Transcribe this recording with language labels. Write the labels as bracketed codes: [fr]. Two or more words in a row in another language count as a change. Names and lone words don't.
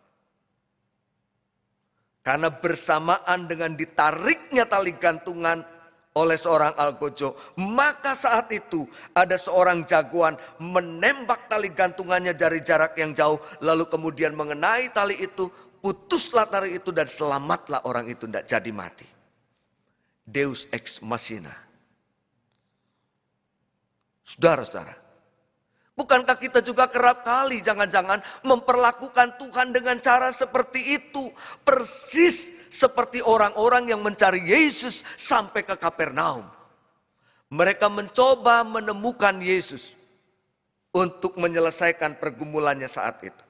[id] Karena bersamaan dengan ditariknya tali gantungan oleh seorang algojo, maka saat itu ada seorang jagoan menembak tali gantungannya dari jarak yang jauh, lalu kemudian mengenai tali itu, putuslah tali itu dan selamatlah orang itu, tidak jadi mati. [la] Deus ex machina. [id] Saudara-saudara, bukankah kita juga kerap kali jangan-jangan memperlakukan Tuhan dengan cara seperti itu? Persis seperti orang-orang yang mencari Yesus sampai ke Kapernaum. Mereka mencoba menemukan Yesus untuk menyelesaikan pergumulannya saat itu.